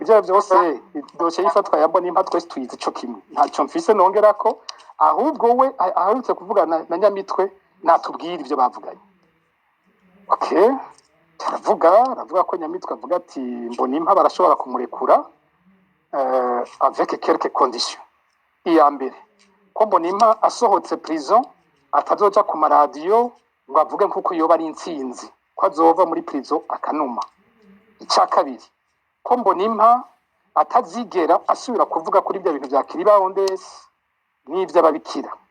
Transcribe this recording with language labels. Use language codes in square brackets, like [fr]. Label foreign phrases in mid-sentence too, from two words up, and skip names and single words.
[rn] ibyo byose doshe yifatwa ya Mbonimpa twese tuyize ico kimwe ntacyo mfise nongera ko ahubwo we aharutse kuvugana na Nyamitwe natubwira ivyo bavuganye okay aravuga ko Nyamitwe avuga ati Mbonimpa barashobora kumurekura [fr] avec quelques conditions [rn] iya mbere ko Mbonimpa asohotse prison atazoja ku maradiyo ngo avuge nkuko yoba ari intsinzi ko azova muri prison akanuma icya kabiri ko Mbonimpa atazigera asubira kuvuga kuri ibyo bintu bya Kiriba Ondesi n'iby'ababikira.